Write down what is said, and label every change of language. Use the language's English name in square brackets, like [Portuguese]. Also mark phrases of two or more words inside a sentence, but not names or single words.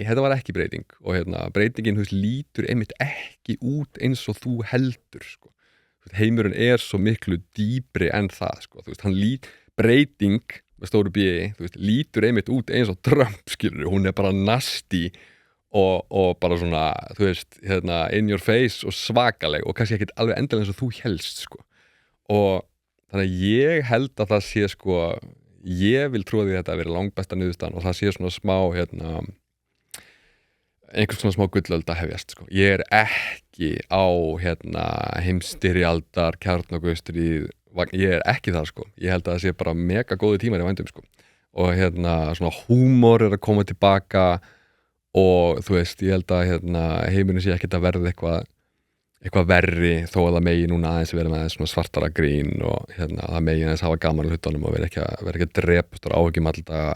[Icelandic] þetta var ekki breyting og breytingin, þú veist, lítur einmitt ekki út eins og þú heldur sko, heimurinn svo miklu dýpri en það sko, þú veist, breyting með stóru B, þú veist, lítur einmitt út eins og Trump, skilur, hún bara nasty og bara svona, þú veist, [English] in your face [Icelandic] og svakaleg og kannski ekkert alveg endilega eins og þú helst sko, og þannig að ég held að það sé sko, ég vil trúa því að þetta að vera langbesta niðurstaðan og það sé svona smá einhvers svona smá gullöld að hefjast sko. Ég ekki á heimsstyrjaldar kjarnorkustríð, ég ekki þar sko, ég held að það sé bara mega góði tímar í vændum sko, og svona húmor að koma tilbaka og þú veist, ég held að heimurinn sé ekkert að verða eitthvað verri, þó að það megi núna aðeins vera með svona svartara grín og það megi aðeins hafa gaman á hlutunum og vera ekki að drepast og áhyggjum alltaf.